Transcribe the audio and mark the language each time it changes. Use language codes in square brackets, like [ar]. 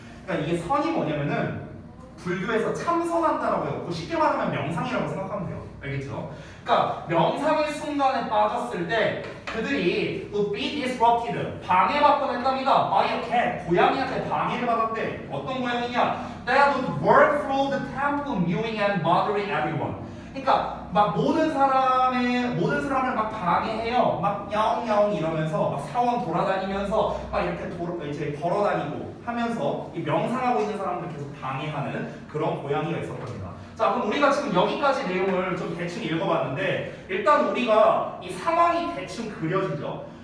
[ko] 그러니까 이게 선이 뭐냐면은 불교에서 참선한다라고 해요. 쉽게 말하면 명상이라고 생각하면 돼요. 알겠죠? 그러니까 명상의 순간에 빠졌을 때 그들이 [en] would be disrupted [ko] 방해받곤 했답니다. [en] by a cat [ko] 고양이한테 방해를 받았대. 어떤 고양이냐? [en] That would work through the temple mewing and bothering everyone. [ko] 그러니까 막 모든 사람을 막 방해해요. 막 야옹야옹 이러면서 막 사원 돌아다니면서 막 이렇게 이제 걸어다니고 하면서 이 명상하고 있는 사람들 계속 방해하는 그런 고양이가 있었답니다. 자, 그럼 우리가 지금 여기까지 내용을 좀 대충 읽어봤는데 일단 우리가 이 상황이 대충 그려지죠.